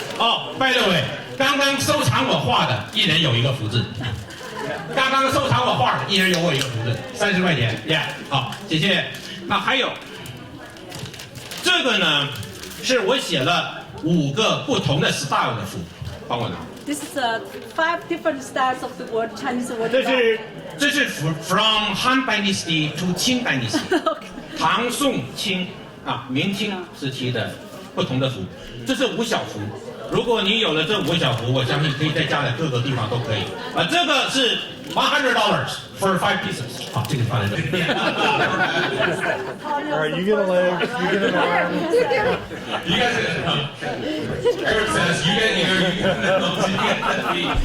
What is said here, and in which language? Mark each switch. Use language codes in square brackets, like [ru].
[zh] 哦， [en] by the way， [zh] 刚刚收藏我画的，一人有一个福字。刚刚收藏我画的，一人有我一个福字，30块钱，耶，好，谢谢。那还有这个呢，是我写了5个不同的 style 的符，帮我拿。 [en] This is 5 different styles of the word Chinese word. [zh] 这是 [en] from Han Dynasty to Qing Dynasty， [zh] 唐宋清啊明清时期的不同的符，这是5小符。如果你有了这5小符，我相信可以在家的各个地方都可以。这个是$100 [en] for 5 pieces。 [zh] 好，这个放在这里。 [en] All right, you get a leg, you get an arm. You guys, Eric says you get here, you get the feet.